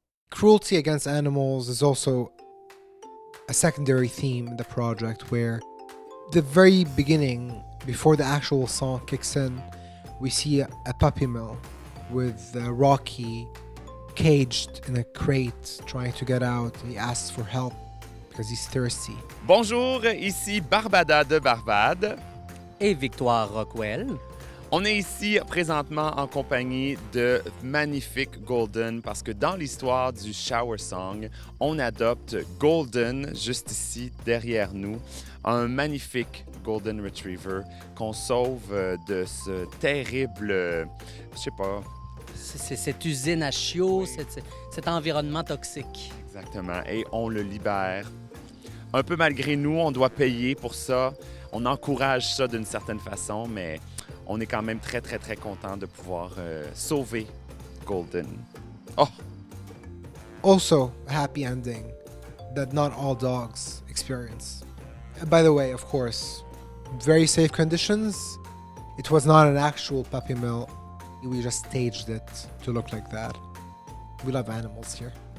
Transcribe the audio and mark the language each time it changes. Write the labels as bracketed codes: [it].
[en] Cruelty against animals is also a secondary theme in the project, where the very beginning, before the actual song kicks in, we see a puppy mill with Rocky caged in a crate trying to get out. He asks for help because he's thirsty. [fr] Bonjour, ici Barbada de Barbade. Et Victoire Rockwell. On est ici présentement en compagnie de magnifique Golden parce que dans l'histoire du Shower Song, on adopte Golden juste ici derrière nous, un magnifique Golden Retriever qu'on sauve de ce terrible, je sais pas. C'est cette usine à chiots, cet environnement toxique. Exactement, et on le libère. Un peu malgré nous, on doit payer pour ça. On encourage ça d'une certaine façon, mais on est quand même très, très, très content de pouvoir sauver Golden. Oh! [en] Also, a happy ending that not all dogs experience. By the way, of course, very safe conditions. It was not an actual puppy mill. We just staged it to look like that. We love animals here.